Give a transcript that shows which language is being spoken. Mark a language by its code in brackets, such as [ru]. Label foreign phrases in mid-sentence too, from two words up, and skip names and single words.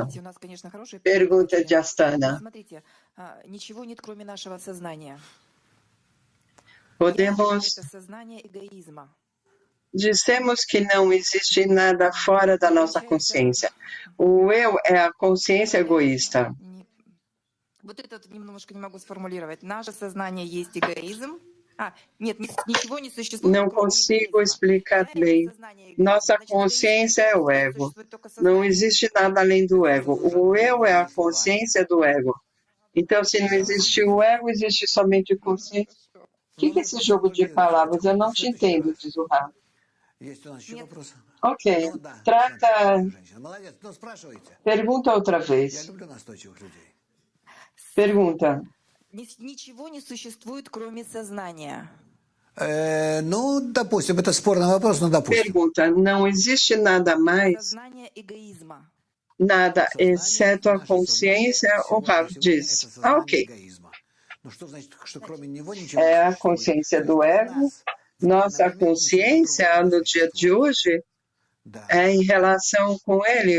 [pt] Pergunta de Astana. Dissemos que não existe nada fora da nossa consciência. O eu é a consciência egoísta. [ru] Вот это немножко не могу сформулировать. Наше сознание есть эгоизм. Нет, ничего не существует. [pt] Não consigo explicar bem. Nossa consciência é o ego. Não existe nada além do ego. O eu é a consciência do ego. Então, se não existe o ego, existe somente consciência. O que é esse jogo de palavras? Eu não te entendo, diz o Rav. Ok. Pergunta outra vez. Pergunta. [ru] Ничего не существует, кроме сознания. Допустим, это спорный вопрос, но допустим. [pt] Pergunta: não existe nada mais, nada, exceto a consciência, o Rav diz. Ok. É a consciência do ego. Nossa consciência, no dia de hoje, é em relação com ele.